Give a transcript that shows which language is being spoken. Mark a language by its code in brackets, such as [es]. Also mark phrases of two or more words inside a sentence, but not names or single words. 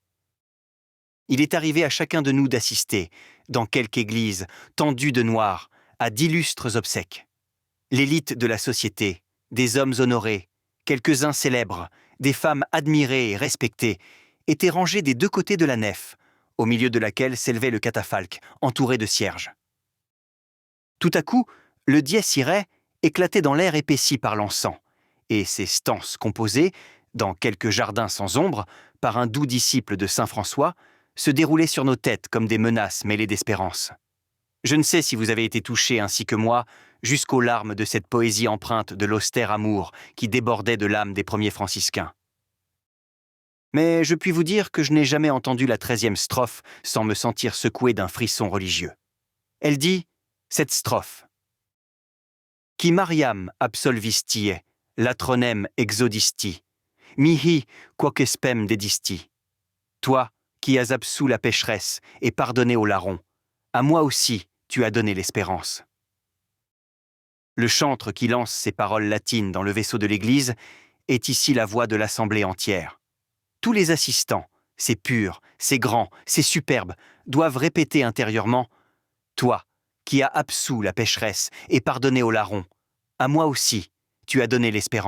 [fr] Il est arrivé à chacun de nous d'assister, dans quelque église, tendue de noir, à d'illustres obsèques. L'élite de la société, des hommes honorés, quelques-uns célèbres, des femmes admirées et respectées, étaient rangés des deux côtés de la nef, au milieu de laquelle s'élevait le catafalque, entouré de cierges. Tout à coup, le dies irae éclatait dans l'air épaissi par l'encens, et ses stances composées, dans quelques jardins sans ombre, par un doux disciple de saint François, se déroulaient sur nos têtes comme des menaces mêlées d'espérance. Je ne sais si vous avez été touché ainsi que moi, jusqu'aux larmes de cette poésie empreinte de l'austère amour qui débordait de l'âme des premiers franciscains. Mais je puis vous dire que je n'ai jamais entendu la 13e strophe sans me sentir secoué d'un frisson religieux. Elle dit, cette strophe. [la] Qui Mariam absolvistie, latronem exodisti, mihi quoque spem dedisti. [fr] Toi, qui as absous la pécheresse et pardonné au larron, à moi aussi tu as donné l'espérance. Le chantre qui lance ces paroles latines dans le vaisseau de l'Église est ici la voix de l'assemblée entière. Tous les assistants, c'est pur, c'est grand, c'est superbe, doivent répéter intérieurement « Toi, qui as absous la pécheresse et pardonné au larron, à moi aussi tu as donné l'espérance.